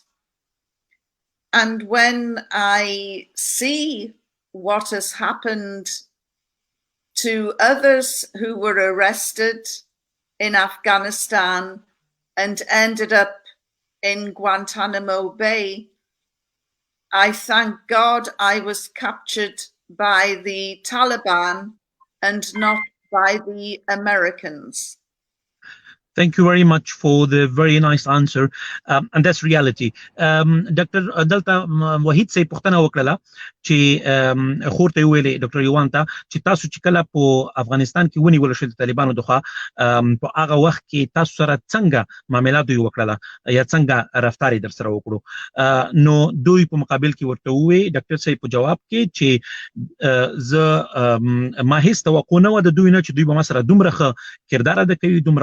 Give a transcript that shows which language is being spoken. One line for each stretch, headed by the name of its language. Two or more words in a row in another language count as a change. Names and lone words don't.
English: And when I see what has happened to others who were arrested in Afghanistan and ended up in Guantanamo Bay, I thank God I was captured by the Taliban and not by the Americans. Thank you very much for the very nice answer. And that's reality. Dr.
Pashto: Delta Wahid say پوښتنه وکړه چې خور ته ویلې ډاکټر یوان ته چې تاسو چې کله په افغانستان کې ونیول شو د طالبانو دغه په هغه وخت کې تاسو سره څنګه معاملات دوی وکړله یا څنګه رفتار در سره وکړو نو دوی په مقابل کې ورته وویل ډاکټر صاحب په جواب کې چې زه ما هیڅ توقع نه و د دوی نه چې دوی به ما سره دومره ښه کردار ادا کوي دومره